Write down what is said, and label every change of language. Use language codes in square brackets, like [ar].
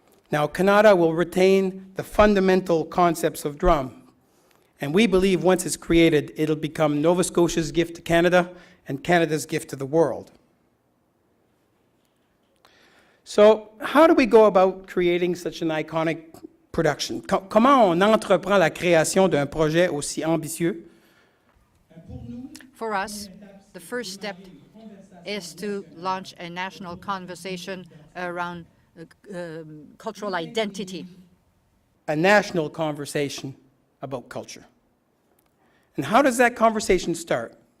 [en] Now, Kanata will retain the fundamental concepts of drum, and we believe once it's created, it'll become Nova Scotia's gift to Canada and Canada's gift to the world. So, how do we go about creating such an iconic production? [fr] Comment on entreprend la création d'un projet aussi ambitieux? [en] For us, the first step is to launch a national conversation around cultural identity. A national conversation about culture. And how does that conversation start?